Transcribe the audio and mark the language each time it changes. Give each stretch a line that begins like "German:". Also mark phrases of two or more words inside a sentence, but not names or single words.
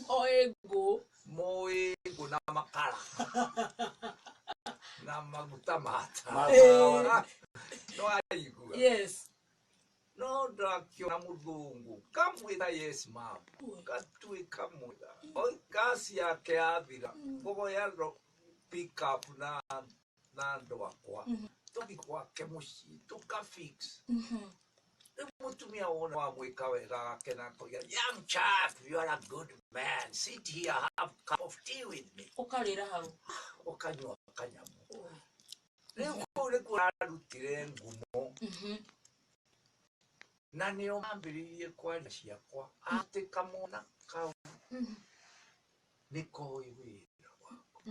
Kikuyu: Moĩ ngũ na makara na maguta ma tawa. No aigua?
English: Yes.
Kikuyu: No ndakiona mũthũngũ kamwĩra
English: yes ma'am,
Kikuyu: gatuĩka mwĩra gas yake yathira ngoya
English: pick up
Kikuyu: na andũ akwa tũthiĩ gwake mũciĩ tũka-fix. Rĩu mũtumia wona wamwĩka wega agakena akoiga,
English: young chap, you are a good man, sit here, have a cup of tea with me.
Kikuyu: Ũkarĩra hau Ũkanyua kanyamũ. Rĩu kũu nĩkuo ararutire ngumo na nĩo mambĩrĩirie kwaria ciakwa atĩ kamwana kau nĩkoĩ wĩra waku.